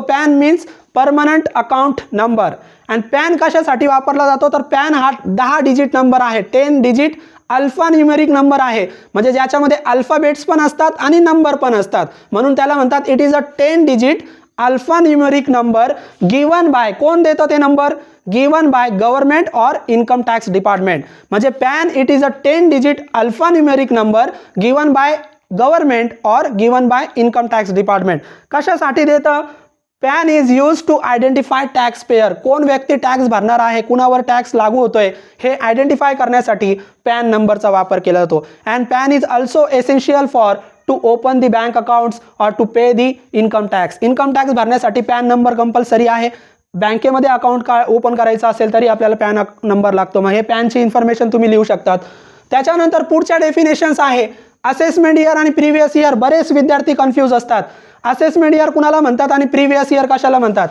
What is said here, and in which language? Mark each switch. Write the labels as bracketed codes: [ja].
[en] PAN means permanent account number. [mr] आणि pan कशासाठी वापरला जातो? तर पॅन हा 10 डिजिट नंबर आहे, 10 डिजिट अल्फा न्यूमेरिक नंबर आहे, म्हणजे ज्याच्यामध्ये अल्फाबेट्स पण असतात आणि नंबर पण असतात, म्हणून त्याला म्हणतात [en] it is a 10 digit alphanumeric number given by, [mr] कोण देतो ते नंबर? [en] Given by government और income tax department. म्हणजे PAN it is a 10 digit alphanumeric number given by government और given by income tax department. [mr] कशासाठी देतं? [en] PAN is use to identify tax payer. [mr] कोण व्यक्ती टॅक्स भरणार आहे, कुणावर टॅक्स लागू होतोय हे आयडेंटिफाय करण्यासाठी पॅन नंबरचा वापर केला जातो. [en] And PAN is also essential for to open the bank accounts और to pay the income tax. [mr] Income tax भरण्यासाठी पॅन नंबर कंपल्सरी आहे. बँकेमध्ये अकाउंट ओपन करायचं असेल तरी आपल्याला पॅन नंबर लागतो. मग हे पॅनची इन्फॉर्मेशन तुम्ही लिहू शकतात. त्याच्यानंतर पुढच्या डेफिनेशन्स आहे असेसमेंट इयर आणि प्रिव्हियस इयर. बरेच विद्यार्थी कन्फ्यूज असतात. असेसमेंट इयर कुणाला म्हणतात आणि प्रिव्हियस इयर कशाला म्हणतात?